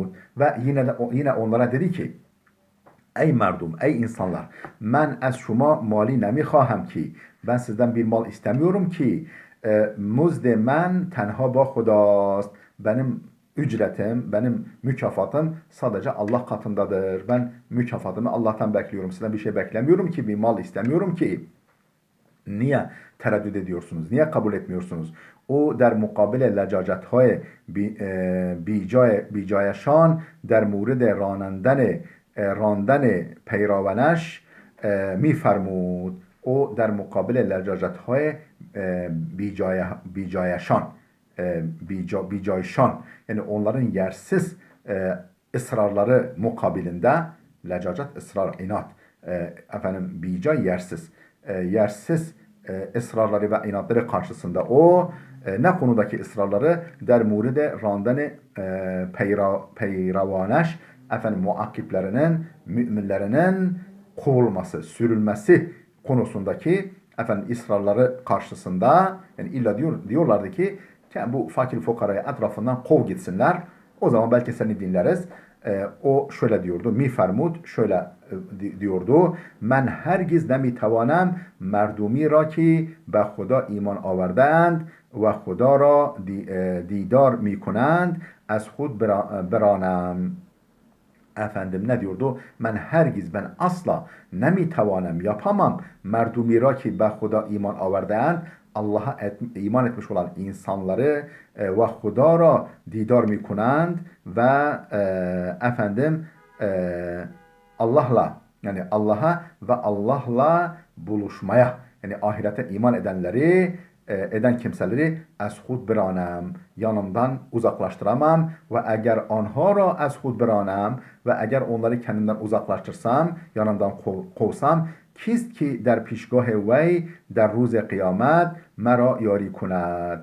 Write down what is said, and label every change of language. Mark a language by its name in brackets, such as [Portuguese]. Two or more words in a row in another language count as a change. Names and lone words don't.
[Turkish] Ve yine onlara dedi ki: [Persian] ای مردم, [Turkish] ey insanlar, ben [Persian] از شما مالی نمی‌خواهم [Turkish] ki, ben sizden bir mal istemiyorum ki, [Persian] مزد من تنها با خداست, [Turkish] benim ücretim, benim mükafatım sadece Allah katındadır. Ben mükafatımı Allah'tan bekliyorum. Sizden bir şey beklemiyorum ki, bir mal istemiyorum ki. Niye tereddüt ediyorsunuz? Niye kabul etmiyorsunuz? [Persian] او در مقابل لجاجت های بیجایشان در مورد راندن پیراونش میفرمود. او در مقابل لجاجت های بیجایشان بیجایشان, [Turkish] yani onların yersiz ısrarları mukabilinde, lecacet ısrar, inat, bicay yersiz, yersiz ısrarları ve inatları karşısında o ne konudaki ısrarları? [Persian] در مورد راندن پیروانش, [Turkish] muakkiplerinin, müminlerinin kovulması, sürülmesi konusundaki ısrarları karşısında, yani illa diyorlardı ki bu fakir fukarayı etrafından kov gitsinler. O zaman belki seni dinleriz. O şöyle diyordu. [Persian] می‌فرمود [Turkish] şöyle diyordu. [Persian] من هرگز nemiتوانم مردمی را که به خدا ایمان آوردند و خدا را دیدار میکنند از خود برانم. [Turkish] Ne diyordu? Ben asla nemiتوانم, yapamam [Persian] مردمی را که به خدا ایمان آوردند, [Turkish] Allah'a iman etmiş olan insanları ve [Persian] خدا را دیدار می‌کنند [Turkish] ve Allah'la, yani Allah'a ve Allah'la buluşmaya, yani ahirete iman eden kimseleri [Persian] از خود برانم, [Turkish] yanımdan uzaklaştıramam ve eğer [Persian] آنها را از خود برانم, [Turkish] ve eğer onları kendimden uzaklaştırsam, yanımdan kovsam, [Persian] کیست که در پیشگاه وی در روز قیامت مرا یاری کند.